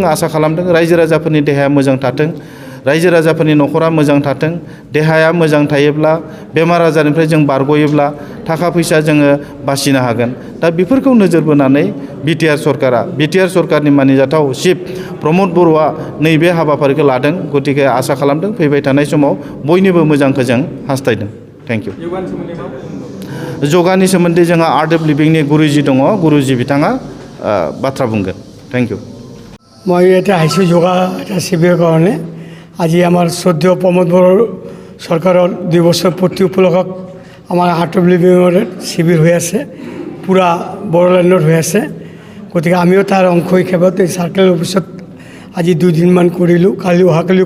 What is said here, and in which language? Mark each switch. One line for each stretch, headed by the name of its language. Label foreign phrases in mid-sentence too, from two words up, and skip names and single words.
Bodo: आसा खालामदों रायजो राजाफोरनि देहाया मोजां थाथों रायजो राजाफोरनि न'खरा मोजां थाथों देहाया मोजां थायोब्ला बेमार आजारनिफ्राय जों बारगयोब्ला थाखा फैसा जोङो बासिनो हागोन दा बेफोरखौ नोजोर बोनानै बिटिआर सरकारनि मानिजाथाव चिफ प्रमद बर'आ नैबे हाबाफारिखौ लादों गतिके आसा खालामदों फैबाय थानाय समाव बयनिबो मोजांखौ जों हास्थायदों
English: thank you
Bodo: योगानि सोमोन्दै जोंहा आर्ट अफ लिभिंनि गुरुजी दङ गुरुजी बिथाङा बाथ्रा बुंगोन
English: thank you
Assamese: मैं এটা আহিছোঁ যোগা এটা শিবিৰৰ কাৰণে আজি আমাৰ শ্ৰদ্ধেয় প্ৰমোদ বড়ো চৰকাৰৰ 2 বছৰ পূৰ্তি উপলক্ষত আমাৰ আৰ্ট অফ লিভিঙৰ শিবিৰ হৈ আছে পুৰা বড়োলেণ্ডত হৈ আছে গতিকে আমিও তাৰ অংশ হিচাপত এই
English: circle office
Assamese: আজি 2 দিনমান কৰিলোঁ কালি অহাকালিও